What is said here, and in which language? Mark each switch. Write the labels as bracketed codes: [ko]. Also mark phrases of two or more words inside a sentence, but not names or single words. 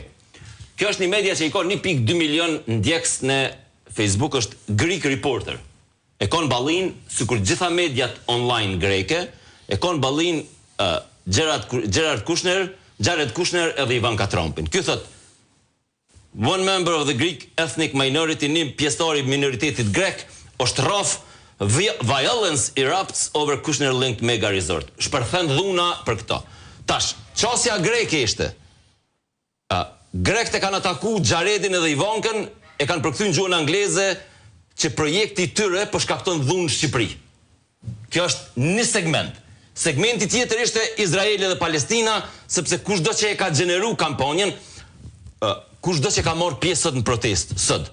[sq] Kjo është një media që i ka 1.2 milion ndjekës në Facebook, është Greek Reporter. E kon ballin, sikur gjitha mediat online greke, e kon ballin Jared Kushner edhe Ivanka Trumpin. Ky thot [en] one member of the Greek ethnic minority, [sq] një pjesëtar i minoritetit grek, është rraf [en] violence erupts over Kushner-linked mega resort. [sq] Shpërthen dhuna për këto. Tash, çësia greke ishte. Grekët e kanë ataku Jaredin edhe Ivankën, e kanë përkthyr në gjuhën angleze që projekti i tyre po shkakton dhunë në Shqipëri. Kjo është një segment. Segmenti tjetër ishte Izraeli dhe Palestina, sepse kushdo që e ka gjeneru kampanjen, kushdo që ka marrë pjesë sot në protestë, sot.